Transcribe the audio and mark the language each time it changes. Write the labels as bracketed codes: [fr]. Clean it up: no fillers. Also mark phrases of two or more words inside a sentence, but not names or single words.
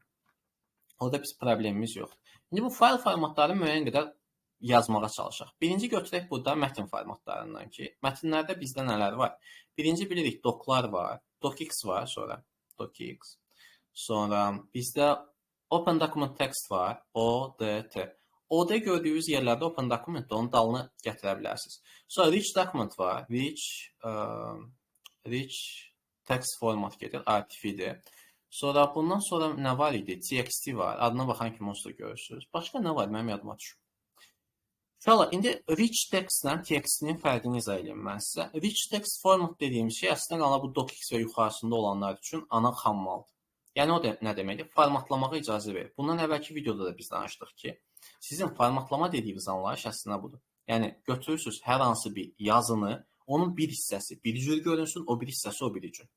[az] Orada biz problemimiz yoxdur. İndi bu fayl formatları müəyyən qədər yazmağa çalışaq. Birinci götürək burada mətn formatlarından ki, mətnlərdə bizdə nələr var? Birinci bilirik doclar var, docx var, sonra docx. Sonra bizdə [en] open document text [az] var, ODT. OD gördüyünüz yerlərdə [en] open document [az] onun dalını gətirə bilərsiniz. Sonra [en] rich document [az] var, [en] rich text format [az] gedir, RTF-dir. Sonra bundan sonra nə var idi? TXT var. Adına baxan kimi onsuz da görürsünüz. Başqa nə var? Mənim yadıma düşür. Şöyle, indi [en] rich text-lə [az] TXT-nin fərqini izah edeyim mən sizə. [en] Rich text format [az] dediyimiz şey əslində qala bu docx və yuxarısında olanlar üçün ana xammaldır. Yəni o da nə deməkdir? Formatlamağa icazə verir. Bundan əvvəlki videoda da biz danışdıq ki, sizin formatlama dediyiniz anlayış əslində budur. Yəni götürürsünüz hər hansı bir yazını, onun bir hissəsi bir cür görünsün, o bir hissəsi o bir cür.